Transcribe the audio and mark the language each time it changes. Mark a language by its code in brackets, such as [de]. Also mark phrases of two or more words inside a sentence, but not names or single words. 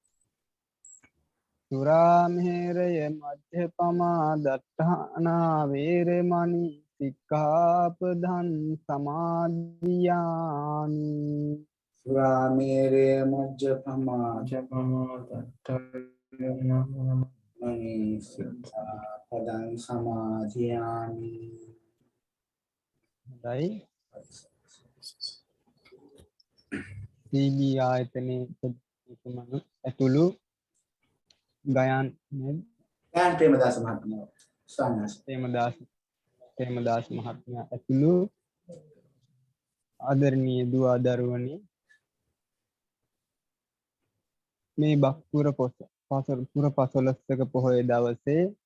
[pi] සුරාමේරය මජ්ජපමා දට්ඨානා වේරමණී සික්ඛාපදං සමාදියාමි සුරාමේරය මජ්ජපමා දට්ඨානා සික්ඛාපදං සමාදියාමි [si] හොඳයි සීගී ආයතනයේ ඇතුළු ගයන් ගයාන් ප්‍රේමදාස මහත්මයා ස්වාමීන් ප්‍රේමදාස මහත්මයා ඇතුළු ආදරණීය දුව දරුවනි මේ බක්පුර පුර පසළොස්වක පොහොය දවසේ